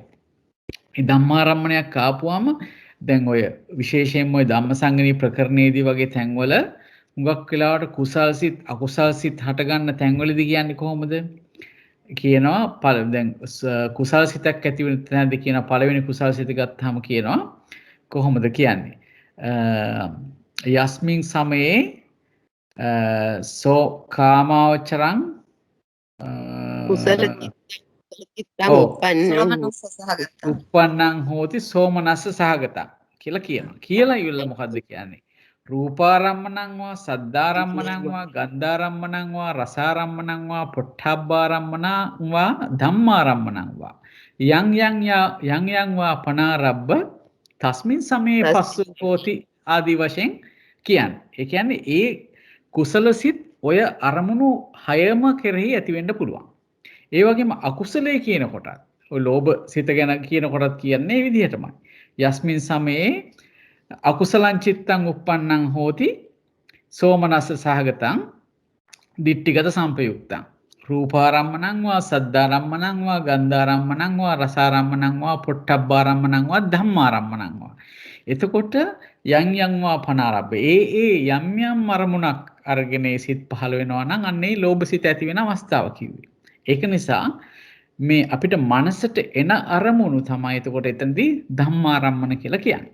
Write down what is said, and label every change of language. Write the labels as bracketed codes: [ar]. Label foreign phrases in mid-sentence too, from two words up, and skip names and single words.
[si] මේ ධම්මාරම්මණයක් ආපුවාම දැන් ඔය විශේෂයෙන්ම ඔය ධම්මසංගණී ප්‍රකරණයේදී වගේ තැන්වල හුඟක් වෙලාවට කුසල් සිත් අකුසල් සිත් හට ගන්න තැන්වලදී කියන්නේ කොහොමද? කියනවා දැන් කුසල් සිතක් ඇති වෙන තැනදී කියන පළවෙනි කුසල් සිත ගත්තාම කියනවා කොහොමද කියන්නේ? [pi] යස්මින් සමයේ සෝ කාමාවචරං කුසල චිත්තං උප්පන්නං හෝති සෝමනස්ස සහගතං [si] කියලා කියනවා. කියලා ඉවල මොකද්ද කියන්නේ? [pi] රූපාරම්මණං වා සද්ධාරම්මණං වා ගන්ධාරම්මණං වා රසාරම්මණං වා පොට්ටබ්බාරම්මණං වා ධම්මාරම්මණං වා යං යං වා පනාරබ්බ තස්මින් සමේ පස්සු හෝති [si] ආදි වශයෙන් කියන්නේ. ඒ කියන්නේ ඒ කුසල සිත් ඔය අරමුණු හයම කෙරෙහි ඇති වෙන්න පුළුවන්. ඒ වගේම අකුසලයේ කියන කොටත් ඔය ලෝභ සිත ගැන කියන කොටත් කියන්නේ මේ විදිහටමයි. [pi] යස්මින් සමයේ අකුසලං චිත්තං උප්පන්නං හෝති සෝමනස්ස සහගතං දිට්ඨිගත සම්පයුක්තං රූපාරම්මණං වා සද්ධාරම්මණං වා ගන්ධාරම්මණං වා රසාරම්මණං වා පොට්ටබ්බාරම්මණං වා ධම්මාරම්මණං වා. [si] එතකොට [pi] යම් යම් වා පනාරබ්බ [si] ඒ යම් යම් අරමුණක් අරගෙන සිත් පහළ වෙනවා නම් අන්නේ ලෝභ සිත ඇති වෙන අවස්ථාව කිව්වේ. ඒක නිසා මේ අපිට මනසට එන අරමුණු තමයි එතකොට එතනදී ධම්මාරම්මන කියලා කියන්නේ.